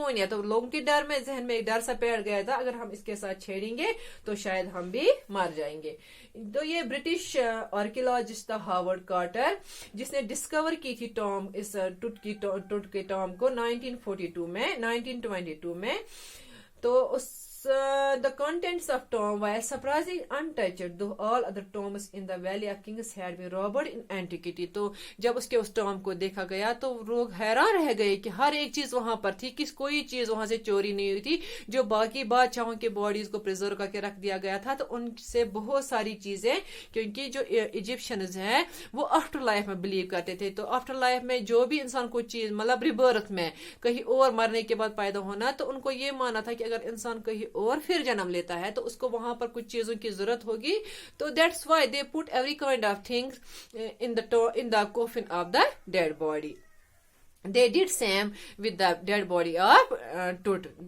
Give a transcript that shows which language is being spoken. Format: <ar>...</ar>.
<ur>تو لوگوں کے ڈر میں ذہن میں ایک ڈر سا بیٹھ گیا تھا اگر ہم اس کے ساتھ چھیڑیں گے تو شاید ہم بھی مر جائیں گے. تو یہ برٹش آرکیولوجسٹ تھا ہاورڈ کارٹر جس نے ڈسکور کی تھی ٹام اس ٹوٹ کے ٹام کو 1922 میں.</ur> <en>تو اس the contents of tomb were surprisingly untouched though all other tombs in the Valley of Kings had been robbed in antiquity.</en> <ur>تو جب اس کے اس ٹام کو دیکھا گیا تو لوگ حیران رہ گئے کہ ہر ایک چیز وہاں پر تھی کوئی چیز وہاں سے چوری نہیں ہوئی تھی. جو باقی بادشاہوں کے باڈیز کو پریزرو کر کے رکھ دیا گیا تھا تو ان سے بہت ساری چیزیں کیونکہ جو ایجپشنز ہیں وہ آفٹر لائف میں بلیو کرتے تھے. تو آفٹر لائف میں جو بھی انسان کوئی چیز مطلب ریبرتھ میں کہیں اور مرنے کے بعد پیدا ہونا تو ان کو یہ مانا تھا کہ اگر انسان کہیں اور پھر جنم لیتا ہے تو اس کو وہاں پر کچھ چیزوں کی ضرورت ہوگی.</ur> <en>تو that's why they put every kind of things in the coffin of the dead body. They did same with the dead body of Tut.</en>